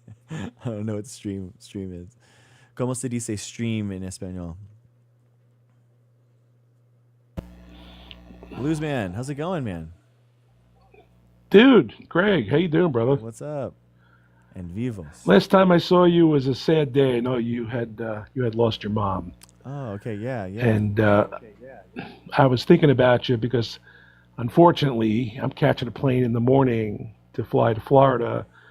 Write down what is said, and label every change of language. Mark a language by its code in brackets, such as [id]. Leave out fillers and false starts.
[en] I don't know what stream is. [es] ¿Cómo se dice stream en español? [en] Blues Man, how's it going, man? Dude, Greg, how you doing, brother? What's up? And vivos. Last time I saw you was a sad day. I know you had lost your mom. Oh, okay, yeah. And I was thinking about you because, unfortunately, I'm catching a plane in the morning to fly to Florida.